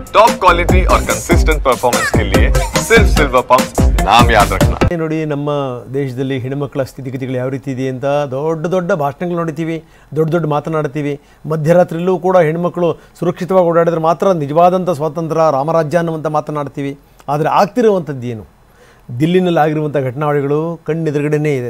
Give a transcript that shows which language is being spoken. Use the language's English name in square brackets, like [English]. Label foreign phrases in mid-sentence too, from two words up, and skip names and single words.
[English] top quality [Hindi] और [English] consistent performance [Hindi] के लिए सिर्फ सिल्वर पंप नाम याद रखना। [Kannada] ನೋಡಿ ನಮ್ಮ ದೇಶದಲ್ಲಿ ಹೆಣ್ಣುಮಕ್ಕಳ ಸ್ಥಿತಿಗತಿಗಳು ಯಾವ ರೀತಿ ಇದೆ ಅಂತ ದೊಡ್ಡ ದೊಡ್ಡ ಭಾಷಣಗಳು ನೋಡ್ತೀವಿ, ದೊಡ್ಡ ದೊಡ್ಡ ಮಾತನಾಡ್ತೀವಿ. ಮಧ್ಯರಾತ್ರಿಯಲ್ಲೂ ಕೂಡ ಹೆಣ್ಣುಮಕ್ಕಳು ಸುರಕ್ಷಿತವಾಗಿ ಓಡಾಡಿದ್ರೆ ಮಾತ್ರ ನಿಜವಾದಂಥ ಸ್ವಾತಂತ್ರ್ಯ ರಾಮರಾಜ್ಯ ಅನ್ನುವಂಥ ಮಾತನಾಡ್ತೀವಿ. ಆದರೆ ಆಗ್ತಿರುವಂಥದ್ದು ಏನು? ದಿಲ್ಲಿನಲ್ಲಿ ಆಗಿರುವಂಥ ಘಟನಾವಳಿಗಳು ಕಣ್ಣೆದುರುಗಡೆನೇ ಇದೆ.